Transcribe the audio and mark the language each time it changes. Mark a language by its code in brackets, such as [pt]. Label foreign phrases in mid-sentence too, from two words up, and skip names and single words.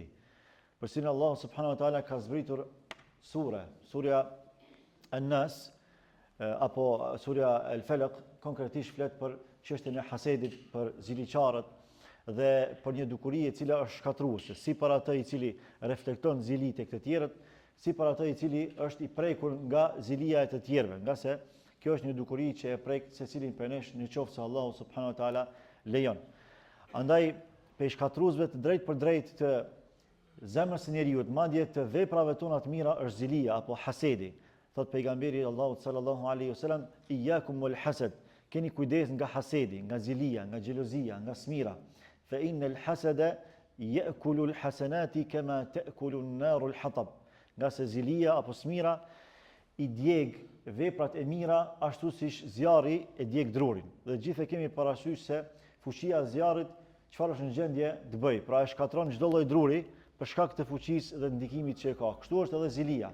[sq] Përsi Allahu [ar] سبحانه وتعالى [sq] ka zbritur surja An-Nas apo surja El-Falaq konkretisht flet për çështjen e hasedit, për ziliqarët dhe për një dukuri e cila është shkatruese, si për atë i cili reflekton zili tek të tjerët, si për atë i cili është i prekur nga zilia e të tjerëve, nga se kjo është një dukuri që e prek secilin prej nesh në qoftë se Allahu [ar] سبحانه وتعالى [sq] lejon. Andaj pe shkatruesve të drejt për drejt të zemrës së njeriu, madje të veprave tona të mira është zilia apo hasedi. Thot pejgamberi Allahu [ar] صلى الله عليه وسلم, إياكم والحسد, [sq] keni kujdes nga hasedi, nga zilia, nga xhelozia, nga smira. [ar] فإن الحسد يأكل الحسنات كما تأكل النار الحطب. [sq] Nga se zilia apo smira i djeg veprat e mira ashtu siç zjarri e djeg drurin. Dhe gjithë kemi parasysh se fuqia e zjarrit çfarë është në gjendje të bëj. Pra e shkatron çdo lloj druri për shkak të fuqisë dhe ndikimit që e ka. Kështu është edhe zilia.